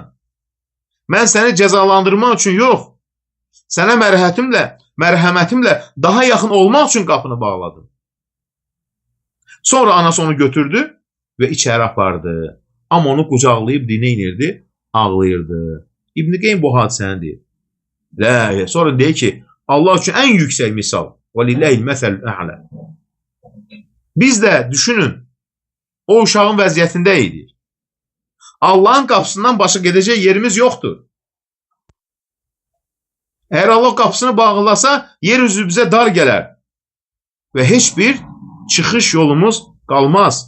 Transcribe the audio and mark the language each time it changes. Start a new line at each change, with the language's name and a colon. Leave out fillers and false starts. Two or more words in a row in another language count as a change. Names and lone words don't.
Azerbaijani: Mən səni cəzalandırmaq üçün yox, sənə mərhəmətimlə daha yaxın olmaq üçün qapını bağladım. Sonra anası onu götürdü və içəri apardı. Amma onu qucaqlayıb dinə inirdi, ağlayırdı. İbn Qeym bu hadisəni deyir. Sonra deyir ki, Allah üçün ən yüksək misal.
Arabic: وَلِلَّهِ الْمَثَلُ الْأَعْلَى.
Azerbaijani: Biz də düşünün, o uşağın vəziyyətində idik. Allahın qapısından başqa gedəcək yerimiz yoxdur. Əgər Allah qapısını bağlasa, yer üzü bizə dar gələr və heç bir çıxış yolumuz qalmaz.